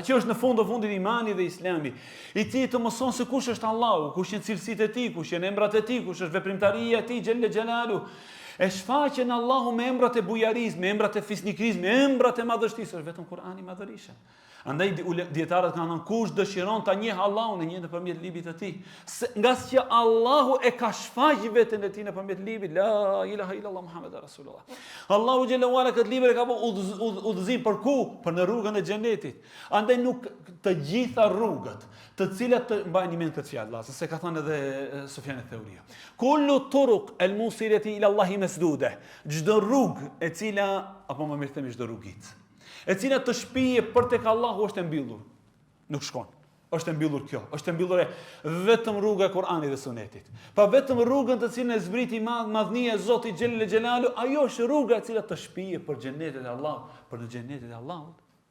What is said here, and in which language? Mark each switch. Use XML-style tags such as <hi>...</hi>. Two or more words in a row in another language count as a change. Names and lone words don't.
<sq>Që është në fundit imani dhe islami, i cili të mëson se kush është Allahu, kush janë cilësitë e tij, kush janë emrat e tij, kush është veprimtaria e tij</sq> <ar>جل جلاله.</ar> <sq>E shfaqen Allahu me emrat e bujarisë, me emrat e fisnikërisë, me emrat e madhështisë, është vetëm Kur'ani madhërisht. Andaj dietarët kanë thënë kush dëshiron ta njeh Allahun e njeh nëpërmjet librit të tij. Nga që Allahu e ka shfaqur veten e tij nëpërmjet librit,</sq> <ar>لا إله إلا الله محمد رسول الله.</ar> <sq>Allahu</sq> <ar>جل وعلا</ar> <sq>këtë libër e ka bërë udhëzim për ku? Për në rrugën e xhenetit. Andaj nuk të gjitha rrugët, të cilat të mbajnë mend këtë fjalë, se ka thënë edhe Sufjan al-Thawri.</sq> <ar>كل الطرق الموصلة إلى الله مسدودة.</ar> <sq>Çdo rrugë e cila apo më mirë themi çdo rrugit e cila të shpije për tek Allahu është e mbyllur. Nuk shkon. Është e mbyllur kjo. Është e mbyllur vetëm rruga e Kur'anit dhe Sunetit. Pa vetëm rrugën të cilën e zbriti madhnia e Zotit</sq> <ar>جل جلاله,</ar> <sq>ajo është rruga e cila të shpije për xhenetin e Allahut, për në xhenetin e Allahut.</sq>